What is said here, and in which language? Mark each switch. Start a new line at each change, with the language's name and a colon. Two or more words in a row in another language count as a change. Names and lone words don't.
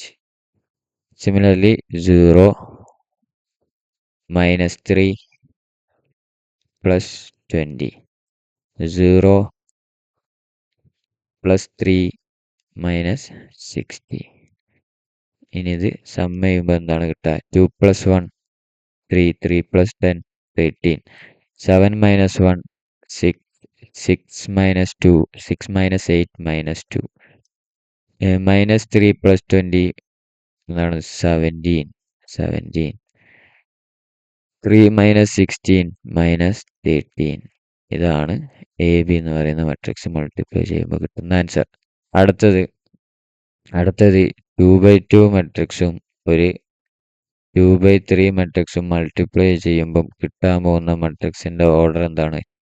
English: Similarly 0 -3 plus 20. 0 plus 3 minus 60.
Malayalam: ഇനി ഇത് സം ചെയ്യുമ്പോൾ എന്താണ് കിട്ടുക?
English: 2 plus 1 3 3 plus 10 13. 7 minus 1 6 6 minus 2 6 minus 8 minus 2. minus 3 plus 20 എന്താണ്? 17 17. 3 minus 16 minus 13.
Malayalam: ഇതാണ് എ ബി എന്ന് പറയുന്ന
English: matrix multiply
Malayalam: ചെയ്യുമ്പോൾ കിട്ടുന്ന ആൻസർ. അടുത്തത് 2/2 മെട്രിക്സും ഒരു 2/3
English: matrix multiply
Malayalam: ചെയ്യുമ്പം കിട്ടാൻ പോകുന്ന മെട്രിക്സിൻ്റെ ഓർഡർ എന്താണ്?